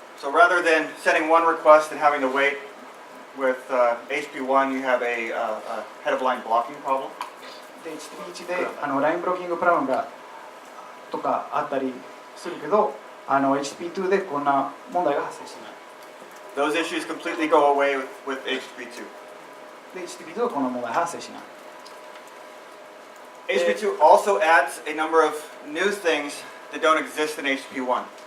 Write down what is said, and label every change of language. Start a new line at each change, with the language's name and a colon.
English: So rather than sending one request and having to wait with HTTP1, you have a head of line blocking problem.
Japanese: で HTTP1 でラインブロッキングプランがとかあったりするけど、HTTP2 でこんな問題が発生しない。
English: Those issues completely go away with HTTP2.
Japanese: で HTTP2 はこんな問題発生しない。
English: HTTP2 also adds a number of new things that don't exist in HTTP1.